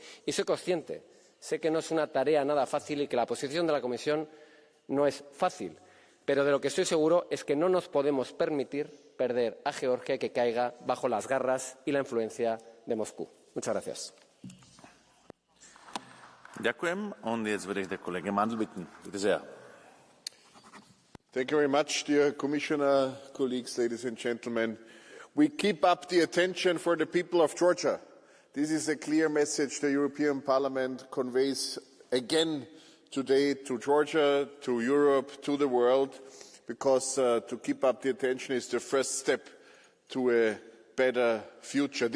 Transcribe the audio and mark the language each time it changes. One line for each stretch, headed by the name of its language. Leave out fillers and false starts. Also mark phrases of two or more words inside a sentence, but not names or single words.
Spanish: Y soy consciente, sé que no es una tarea nada fácil y que la posición de la Comisión no es fácil, pero de lo que estoy seguro es que no nos podemos permitir perder a Georgia y que caiga bajo las garras y la influencia de Moscú. Muchas gracias. Ďakujem.
German: Und jetzt würde ich den Kollegen Mandl bitten. Bitte sehr.
English: Thank you very much, dear Commissioner, colleagues, ladies and gentlemen. We keep up the attention for the people of Georgia. This is a clear message the European Parliament conveys again today to Georgia, to Europe, to the world, because to keep up the attention is the first step to a better future.